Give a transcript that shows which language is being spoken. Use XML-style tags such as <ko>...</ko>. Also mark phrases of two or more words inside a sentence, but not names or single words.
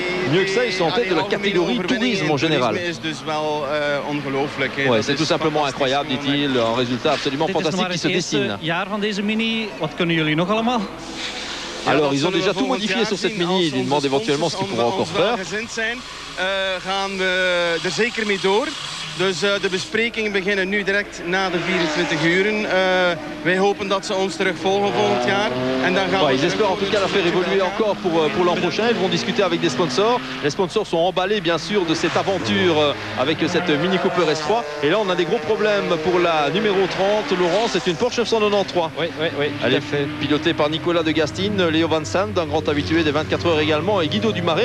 <fr>Mieux que ça, ils sont en tête de la catégorie tourisme en général. Ouais, c'est tout simplement incroyable, dit-il. Un résultat absolument fantastique qui se dessine. Alors, ils ont déjà tout modifié sur cette Mini. Ils demandent éventuellement ce qu'ils pourront encore faire.</fr> <nl>Dus de besprekingen beginnen nu direct na de 24 uren. Wij hopen dat ze ons terug volgen volgend jaar. En dan gaan</nl> <fr>ils espèrent en tout cas la faire évoluer encore pour l'an prochain. Ils vont discuter avec des sponsors. Les sponsors sont emballés bien sûr de cette aventure avec cette Mini Cooper S3. Et là on a des gros problèmes pour la numéro 30. Laurent, c'est une Porsche 993. Oui. Elle est pilotée par Nicolas de Gastine, Léo Van Sant, un grand habitué des 24 heures également, et Guido Dumaret.</fr>